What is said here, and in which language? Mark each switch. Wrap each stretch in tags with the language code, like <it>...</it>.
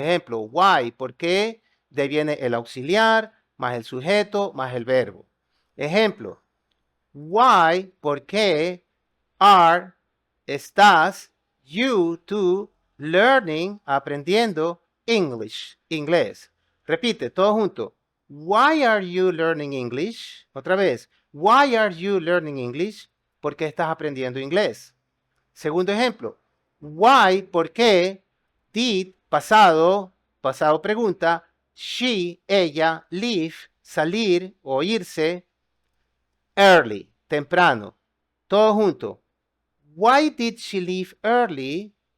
<es>Ejemplo, why, ¿por qué? De ahí viene el auxiliar, más el sujeto, más el verbo. Ejemplo, why, ¿por qué? Are, estás, you, tú, learning, aprendiendo English, inglés. Repite, todo junto.</es> <en>Why are you learning English?</en> <es>Otra vez.</es> <en>Why are you learning English?</en> <es>¿Por qué estás aprendiendo inglés? Segundo ejemplo. Why, ¿por qué? Did, pasado, pasado pregunta. She, ella, leave, salir o irse.</es> <en>Early, temprano.</en> <es>Todo junto.</es> <en>Why did she leave early?</en>